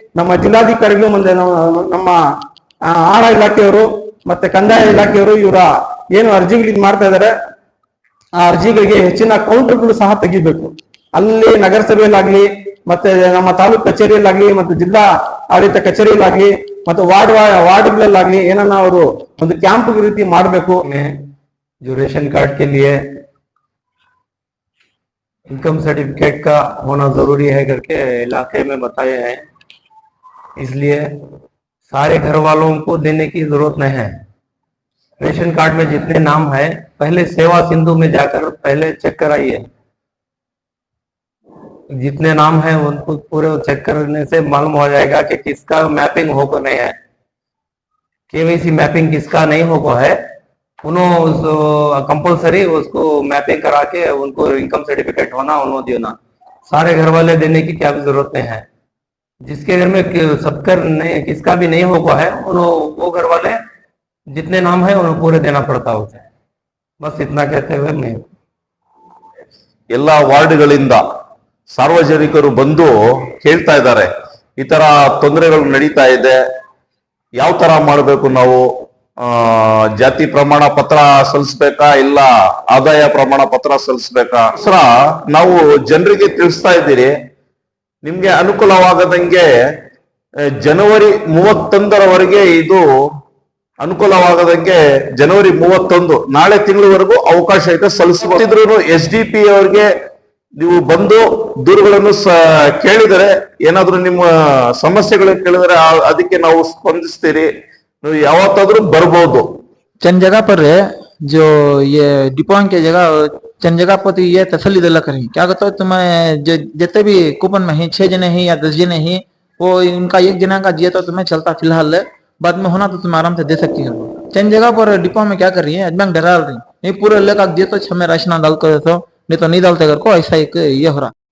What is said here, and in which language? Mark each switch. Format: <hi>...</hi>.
<kn>ನಮ್ಮ ಜಿಲ್ಲಾಧಿಕಾರಿಗಳು ಮುಂದೆ ನಮ್ಮ ಆಹಾರ ಇಲಾಖೆಯವರು ಮತ್ತೆ ಕಂದಾಯ ಇಲಾಖೆಯವರು ಇವರ ಏನು ಅರ್ಜಿಗಳು ಮಾಡ್ತಾ ಇದಾರೆ, ಆ ಅರ್ಜಿಗಳಿಗೆ ಹೆಚ್ಚಿನ ಕೌಂಟರ್ಗಳು ಸಹ ತೆಗಿಬೇಕು. ಅಲ್ಲಿ ನಗರಸಭೆಯಲ್ಲಾಗ್ಲಿ, ಮತ್ತೆ ನಮ್ಮ ತಾಲೂಕು ಕಚೇರಿಯಲ್ಲಾಗ್ಲಿ, ಮತ್ತೆ ಜಿಲ್ಲಾ ಆಡಳಿತ ಕಚೇರಿಯಲ್ಲಾಗ್ಲಿ, ಮತ್ತೆ ವಾರ್ಡ್ಗಳಲ್ಲಾಗ್ಲಿ ಏನನ್ನ ಅವರು ಒಂದು ಕ್ಯಾಂಪ್ ರೀತಿ ಮಾಡಬೇಕು.</kn> <hi>जो रेशन कार्ड के लिए इनकम सर्टिफिकेट का होना जरूरी है करके इलाके में बताए हैं, इसलिए सारे घर वालों को देने की जरूरत नहीं है। रेशन कार्ड में जितने नाम है पहले सेवा सिंधु में जाकर पहले चेक कराइए, जितने नाम है उनको पूरे चेक करने से मालूम हो जाएगा कि किसका मैपिंग होगा नहीं है। केवाईसी मैपिंग किसका नहीं होगा है, उन्होंने कंपलसरी उसको मैपिंग करा के उनको इनकम सर्टिफिकेट होना उन्होंने देना। सारे घर वाले देने की क्या जरूरत नहीं है। जिसके घर में सबका नहीं, किसका भी नहीं होगा है, वो घर वाले जितने नाम है उन्हें पूरे देना पड़ता होता है। बस इतना कहते हुए मैं</hi> <kn>ಎಲ್ಲ ವಾರ್ಡ್ಗಳಿಂದ ಸಾರ್ವಜನಿಕರು ಬಂದು ಕೇಳ್ತಾ ಇದ್ದಾರೆ, ಈ ತರ ತೊಂದರೆಗಳು ನಡೀತಾ ಇದೆ, ಯಾವ ತರ ಮಾಡಬೇಕು ನಾವು, ಜಾತಿ ಪ್ರಮಾಣ ಪತ್ರ ಸಲ್ಲಿಸ್ಬೇಕಾ ಇಲ್ಲ ಆದಾಯ ಪ್ರಮಾಣ ಪತ್ರ ಸಲ್ಲಿಸ್ಬೇಕಾ, ನಾವು ಜನರಿಗೆ ತಿಳಿಸ್ತಾ ಇದ್ದೀರಿ. ನಿಮ್ಗೆ ಅನುಕೂಲವಾಗದಂಗೆ ಜನವರಿ 31ರವರೆಗೆ ಇದು ಅನುಕೂಲವಾಗದಂಗೆ ಜನವರಿ 31 ನಾಳೆ ತಿಂಗಳವರೆಗೂ ಅವಕಾಶ ಐತೆ ಸಲ್ಲಿಸಬಹುದು. SDP ಅವ್ರಿಗೆ ನೀವು ಬಂದು ದೂರುಗಳನ್ನು ಕೇಳಿದರೆ, ಏನಾದ್ರೂ ನಿಮ್ಮ ಸಮಸ್ಯೆಗಳು ಕೇಳಿದರೆ ಅದಕ್ಕೆ ನಾವು ಸ್ಪಂದಿಸ್ತೀರಿ, ನೀವು ಯಾವತ್ತಾದ್ರೂ ಬರ್ಬೋದು.</kn> <hi>चंद जगह पर है जो ये डिपोइंग के जगह, चंद जगह पर तो ये तसल्ली दिला करें क्या कहते हो तुम्हें, जितने भी कूपन में ही 6 जने ही या 10 जने ही, वो उनका 1 जना का दिए तो तुम्हें चलता फिलहाल, बाद में होना तो तुम आराम से दे सकती हो। चंद जगह पर डिपो में क्या कर रही है, बैंक डरा रही नहीं, पूरे लेकर दिए तो हमें राशन डाल कर दो, नहीं तो नहीं डालते घर को, ऐसा एक ये हो रहा।</hi>